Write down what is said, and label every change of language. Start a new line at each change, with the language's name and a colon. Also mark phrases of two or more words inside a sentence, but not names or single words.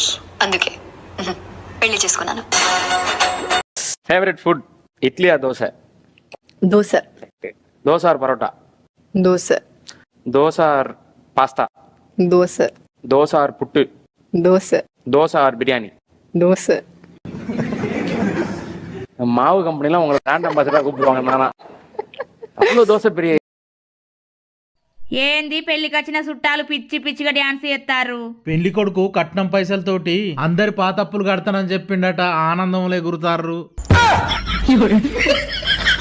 Telugu: అందుకే పెళ్లి చేసుకున్నాను.
English: favorite food
Telugu: ఇడ్లీ దోశ? దోశ. దోశ ఆర్ పరోటా? దోశ. దోశ ఆర్ పాస్తా? దోశ. దోశ ఆర్ పుట్టు? దోశ. దోశ ఆర్ బిర్యానీ? దోశ.
Tamil: மாவு கம்பெனிலாம் உங்களை
English: brand ambassador
Tamil: கூப்பிடுவாங்க. நானா அவ்வளோ தோசை பிரியாணி.
Telugu: ఏంది పెళ్లికి వచ్చిన చుట్టాలు పిచ్చిగా డాన్స్ చేస్తారు? పెళ్లి కొడుకు కట్నం పైసలతోటి అందరి పాతప్పులు కడతానని చెప్పిండట, ఆనందంలో ఎగురుతారు.